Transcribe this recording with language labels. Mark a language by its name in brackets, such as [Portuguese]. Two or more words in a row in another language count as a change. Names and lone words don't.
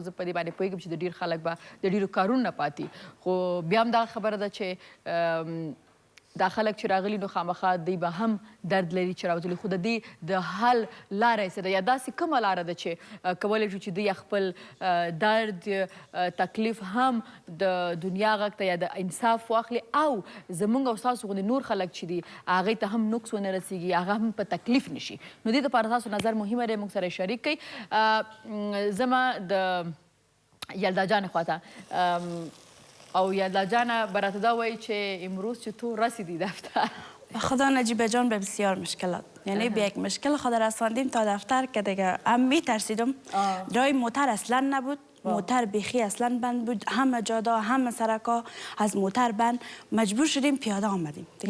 [Pashto] زه په دې باندې پوهېږم چې د ډېر خلک به د ډېرو کارونو نه پاتې، خو بیا هم دغه خبره ده چې دا خلک چې راغلي نو خامخا دوی به هم درد لري چې راوتلي، خو د دې د حل لاره یې څه ده، یا داسې کومه لاره ده چې کولی شو چې دوی خپل درد، تکلیف هم د دنیا غږ ته یا د انصاف واخلي او زموږ او ستاسو غوندې نور خلک چې دي هغوی ته هم نقص ونه رسېږي، هغه هم په تکلیف نه شي. نو دې دپاره تاسو نظر مهمه دی، موږ سره شریک کړئ. زما د یلدا جان خواته او یلدا جان براته دا وایي چې [Persian] امروز چې تو رسیدی دفتر. به خدا نجیبه جان به بسیار مشکلات، یعنی به یک مشکل خود رساندیم تا دفتر که دیگه هم میترسیدم. راه موتر اصلا نبود، موتر بیخی اصلا بند بود، همه جادا همه سرکا از موتر بند، مجبور شدیم پیاده آمدیم دیگه.